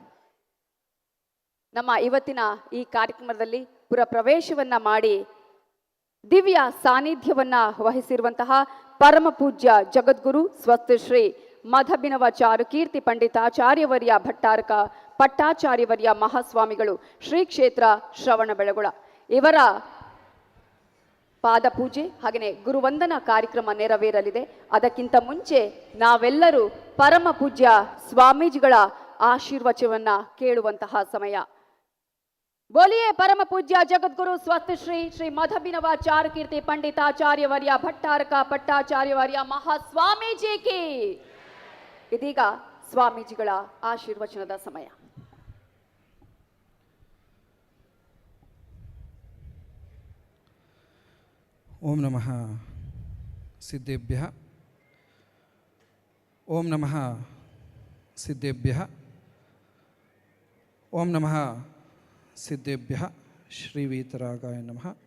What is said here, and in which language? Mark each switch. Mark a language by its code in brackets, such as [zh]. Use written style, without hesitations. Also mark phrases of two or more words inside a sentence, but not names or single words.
[kn] ನಮ್ಮ ಇವತ್ತಿನ ಈ ಕಾರ್ಯಕ್ರಮದಲ್ಲಿ ಪುರ ಪ್ರವೇಶವನ್ನ ಮಾಡಿ ದಿವ್ಯ ಸಾನ್ನಿಧ್ಯವನ್ನ ವಹಿಸಿರುವಂತಹ ಪರಮ ಪೂಜ್ಯ ಜಗದ್ಗುರು ಸ್ವಸ್ತಿ ಶ್ರೀ ಮಧಬಿನವ ಚಾರುಕೀರ್ತಿ ಪಂಡಿತಾಚಾರ್ಯವರ್ಯ ಭಟ್ಟಾರಕ ಪಟ್ಟಾಚಾರ್ಯವರ್ಯ ಮಹಾಸ್ವಾಮಿಗಳು ಶ್ರೀ ಕ್ಷೇತ್ರ ಶ್ರವಣಬೆಳಗೊಳ ಇವರ ಪಾದಪೂಜೆ ಹಾಗೆಯೇ ಗುರುವಂದನಾ ಕಾರ್ಯಕ್ರಮ ನೆರವೇರಲಿದೆ. ಅದಕ್ಕಿಂತ ಮುಂಚೆ ನಾವೆಲ್ಲರೂ ಪರಮ ಪೂಜ್ಯ ಸ್ವಾಮೀಜಿಗಳ ಆಶೀರ್ವಚನವನ್ನ ಕೇಳುವಂತಹ ಸಮಯ. [hi] बोलिए परम पूज्य जगद्गुरु स्वस्थ श्री श्री मधबिनव चारुकीर्ति पंडिताचार्यवर्य भट्टारक पट्टाचार्यवर्य महास्वामी जी की. [kn] ಇದೀಗ ಸ್ವಾಮೀಜಿಗಳ ಆಶೀರ್ವಚನದ ಸಮಯ. [sa] ಓಂ ನಮಃ ಸಿದ್ಧೇಭ್ಯಃ ಓಂ ನಮಃ ಸಿದ್ಧೇಭ್ಯಃ ಓಂ ನಮಃ ಸಿದ್ಧೇಭ್ಯಃ ಶ್ರೀ ವೀತರಾಗಾಯ ನಮಃ.